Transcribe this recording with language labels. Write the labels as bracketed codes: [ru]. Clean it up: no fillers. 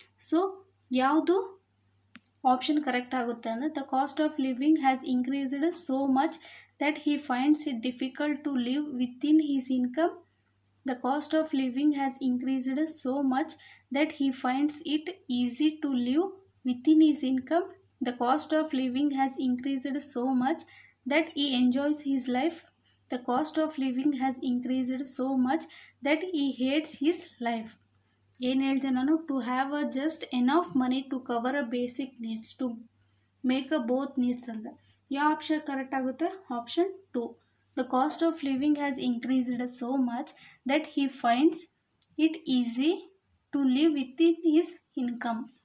[kn] So ಯಾವುದು option correct ಆಗುತ್ತೆ ಅಂದರೆ [en] The cost of living has increased so much that he finds it difficult to live within his income. The cost of living has increased so much that he finds it easy to live within his income. The cost of living has increased so much that he enjoys his life. The cost of living has increased so much that he hates his life. [kn] ಏನು ಹೇಳಿದೆ ನಾನು, [en] to have a just enough money to cover a basic needs, to make a both needs [kn] ಅಂತ. ಯಾವ option correct ಆಗುತ್ತೆ, [en] Option 2. The cost of living has increased so much that he finds it easy to live with in his income.